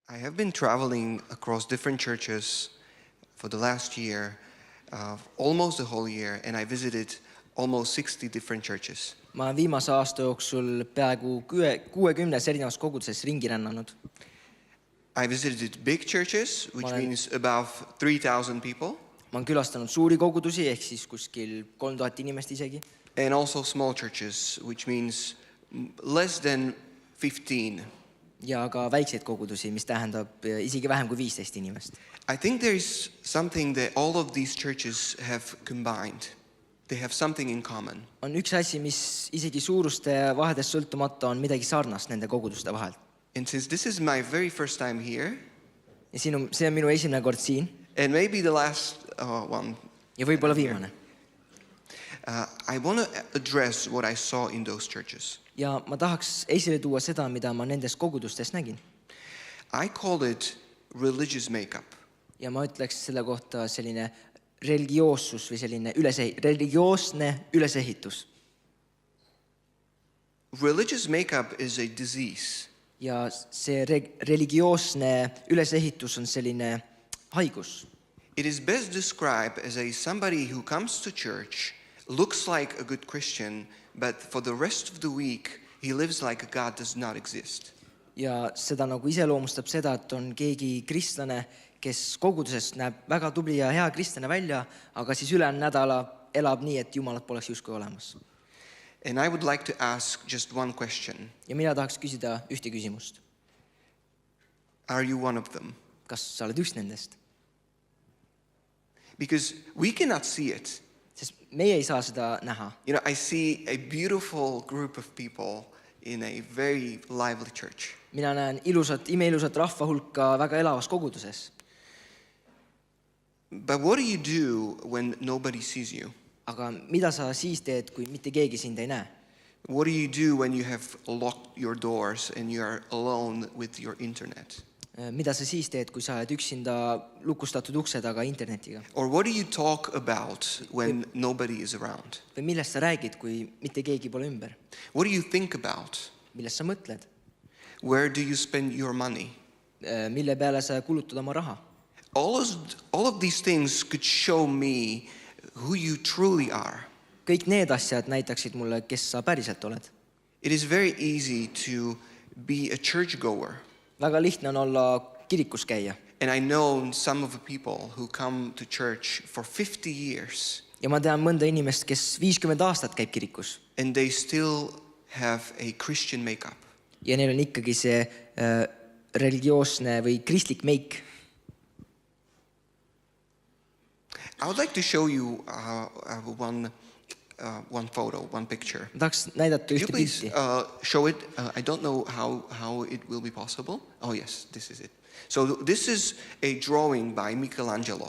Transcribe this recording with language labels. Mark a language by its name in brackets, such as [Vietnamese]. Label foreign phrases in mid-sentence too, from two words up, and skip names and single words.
[English] I have been traveling across different churches for the last year, almost the whole year, and I visited almost 60 different churches. [Estonian] Ma olen viimase aasta jooksul peaaegu 60 erinevas koguduses ringi rännanud. [English] I visited big churches, which means above 3,000 people, [Estonian] Ma olen külastanud suuri kogudusi, ehk siis kuskil 3000 inimest isegi. [English] and also small churches, which means less than 15. [Estonian] Ja ka väikseid kogudusi, mis tähendab isegi vähem kui 15 inimest. [English] I think there is something that all of these churches have combined. They have something in common. [Estonian] On üks asi, mis isegi suuruste vahedest sõltumata on midagi sarnast nende koguduste vahel. [English] And since this is my very first time here, [Estonian] Ja see on minu esimene kord siin [English] and maybe the last one, [Estonian] ja võib-olla viimane. [English] I want to address what I saw in those churches. [Estonian] Ja ma tahaks esile tuua seda, mida ma nendes kogudustes nägin. [English] I called it religious makeup. [Estonian] Ja ma ütleks selle kohta selline religioossus või selline religioosne ülesehitus. [English] Religious makeup is a disease. [Estonian] Ja see religioosne ülesehitus on selline haigus. [English] It is best described as somebody who comes to church, looks like a good Christian, but for the rest of the week he lives like God does not exist. [Estonian] Ja seda nagu iseloomustab seda, et on keegi kristlane, kes koguduses näeb väga tubli ja hea kristlane välja, aga siis ülejäänud nädala elab nii, et Jumalat poleks justkui olemas. [English] And I would like to ask just one question. [Estonian] Ja mina tahaks küsida ühte küsimust. [English] Are you one of them? [Estonian] Kas sa oled üks nendest? [English] Because we cannot see it. [Estonian] Sest meie ei saa seda näha. [English] You know, I see a beautiful group of people in a very lively church. [Estonian] Mina näen imeilusat rahva hulka väga elavas koguduses. [English] But what do you do when nobody sees you? [Estonian] Aga mida sa siis teed, kui mitte keegi sind ei näe? [English] What do you do when you have locked your doors and you are alone with your internet? [Estonian] Mida sa siis teed, kui sa oled üksinda lukustatud ukse taga internetiga? [English] Or what do you talk about when nobody is around? [Estonian] Või millest sa räägid, kui mitte keegi pole ümber? [English] What do you think about? [Estonian] Millest sa mõtled? [English] Where do you spend your money? [Estonian] Mille peale sa kulutad oma raha? [English] All of these things could show me who you truly are. [Estonian] Kõik need asjad näitaksid mulle, kes sa päriselt oled. [English] It is very easy to be a churchgoer. [Estonian] Väga lihtne on olla kirikus käia. [English] And I know some of the people who come to church for 50 years. [Estonian] Ja ma tean mõnda inimest, kes 50 aastat käib kirikus. [English] And they still have a Christian makeup. [Estonian] Ja neil on ikkagi see religioosne või kristlik meik. [English] I would like to show you one photo, one picture. [Estonian] Ma tahaks näidata [English] Could you [Estonian] ühte [English] please [Estonian] pilti. [English] show it? I don't know how it will be possible. Oh yes, this is it. So this is a drawing by Michelangelo.